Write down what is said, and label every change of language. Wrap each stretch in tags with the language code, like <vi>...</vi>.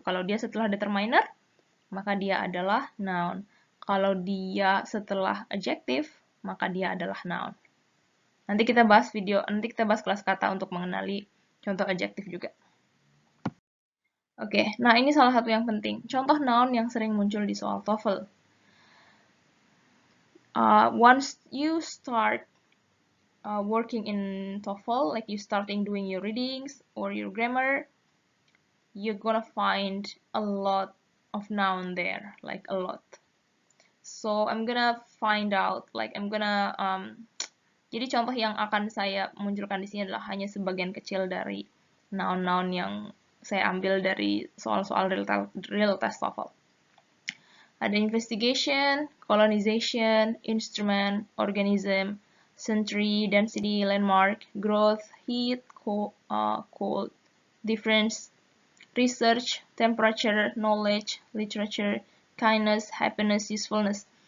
<id>Kalau dia setelah determiner, maka dia adalah noun. Kalau dia setelah adjective, maka dia adalah noun. Nanti kita bahas kelas kata untuk mengenali contoh adjektif juga. Oke, nah ini salah satu yang penting. Contoh noun yang sering muncul di soal TOEFL.</id> <en>Once you start working in TOEFL, like you starting doing your readings or your grammar, you're gonna find a lot of noun there, like a lot. So I'm gonna find out, like I'm gonna</en> <id>jadi contoh yang akan saya munculkan di sini adalah hanya sebagian kecil dari noun-noun yang saya ambil dari soal-soal real test TOEFL. Ada investigation, colonization, instrument, organism, century, density, landmark, growth, heat, cold, difference, research, temperature, knowledge, literature, kindness, happiness, usefulness.</id>